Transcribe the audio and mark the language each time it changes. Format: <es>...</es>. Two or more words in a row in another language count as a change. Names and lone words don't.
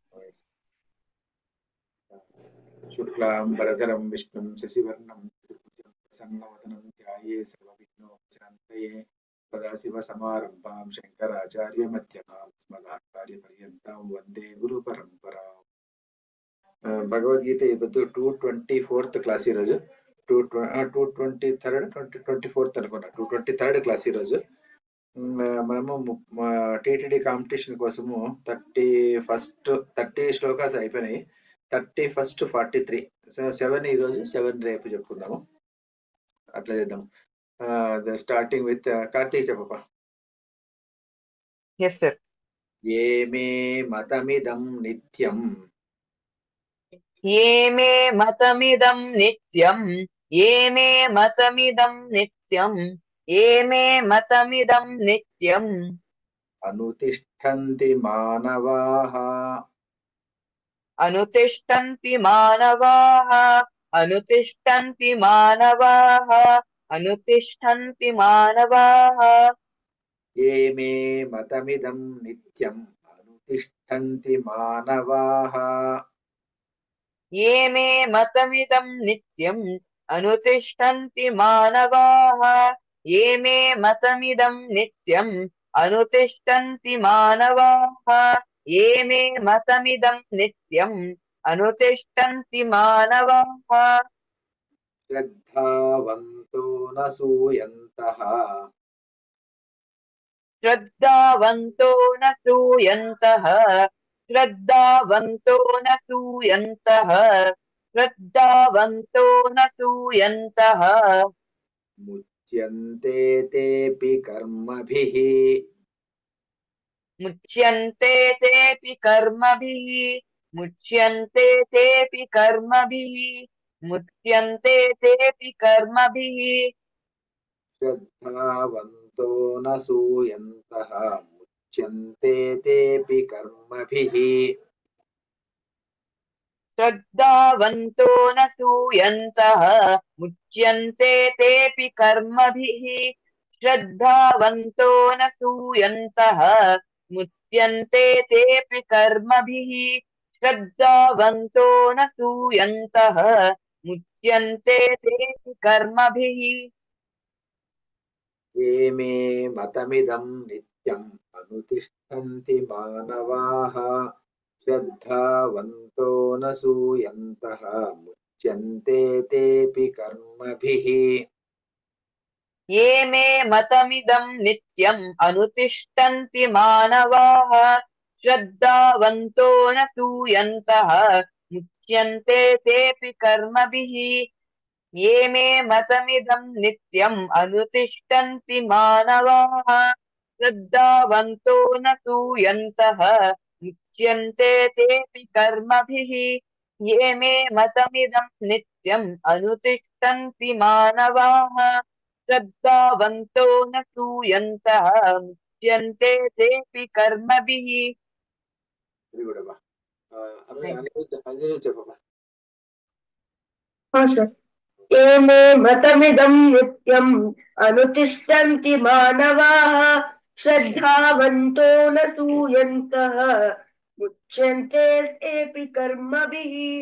<sa>शुक्लांबरधरं विष्णुं शशिवर्णं चतुर्भुजं प्रसन्नवदनं ध्याये सर्वविघ्नोपशान्तये सदाशिवसमारम्भां शङ्कराचार्यमध्यमाम् अस्मदाचार्यपर्यन्तां वन्दे गुरुपरम्पराम्.</sa> <te>భగవద్గీత ఇప్పుడు 224th క్లాస్ ఈరోజు 223rd 2024th అనుకున్నా 223rd క్లాస్ ఈరోజు. మనము టీటీడీ కాంపిటీషన్ కోసము 30 శ్లోకాస్ అయిపోయినాయి. 31st 43 సో 7 ఈరోజు 7 రేపు చెప్పుకుందాము. అట్లా చేద్దాం.</te> <en>starting with</en> <te>కార్తీక్ చెప్పప్ప.</te> <en>yes sir.</en> <sa>ఏ మే మతమిదం నిత్యం ये मे मतमिदं नित्यं ये मे मतमिदं नित्यं ये मे मतमिदं नित्यं అనుతిష్ఠంతి మానవాః अनुतिष्ठन्ति मानवाः अनुतिष्ठन्ति मानवाः अनुतिष्ठन्ति मानवाः ఏ మే మతమిదం నిత్యం అనుతిష్ఠంతి మానవాః ये मे मतमिदं नित्यं अनुतिष्ठन्ति मानवाः ये मे मतमिदं नित्यं अनुतिष्ठन्ति मानवाः ये मे मतमिदं नित्यं अनुतिष्ठन्ति मानवाः శ్రద్ధావంతో న సూయంతః श्रद्धावन्तो न सूयन्तः श्रद्धावन्तो न सूयन्तः श्रद्धावन्तो न सूयन्तः ముచ్యంతే తేపి కర్మభిః मुच्यन्ते तेऽपि कर्मभिः मुच्यन्ते तेऽपि कर्मभिः मुच्यन्ते तेऽपि कर्मभिः శ్రద్ధావంతో న సూయంతః ముచ్యంతే తేపి కర్మభిః श्रद्धावन्तो न सूयन्तः मुच्यन्ते तेऽपि कर्मभिः श्रद्धावन्तो न सूयन्तः मुच्यन्ते तेऽपि कर्मभिः श्रद्धावन्तो न सूयन्तः मुच्यन्ते तेऽपि कर्मभिः ఏ మే మతమిదం నిత్యం అనుతిష్ఠంతి మానవాః శ్రద్ధావంతో న సూయంతః ముచ్యంతే తేపి కర్మభిః ये मे मतमिदं नित्यम् अनुतिष्ठन्ति मानवाः श्रद्धावन्तो न सूयन्तः मुच्यन्ते तेऽपि कर्मभिः ये मे मतमिदं नित्यम् अनुतिष्ठन्ति मानवाः श्रद्धावन्तो न सूयन्तः मुच्यन्ते तेऽपि कर्मभिः ये मे मतमिदं नित्यम् अनुतिष्ठन्ति मानवाः श्रद्धावन्तो न सूयन्तः मुच्यन्ते तेऽपि कर्मभिः</sa> <en>very good</en> <te>అబ్బా. అనిరుద్ధ చెప్పమ్మా.</te> <sa>ये मे मतमिदं नित्यं अनुतिष्ठन्ति मानवाः श्रद्धावन्तो न सूयन्तः मुच्यन्ते तेऽपि कर्मभिः</sa>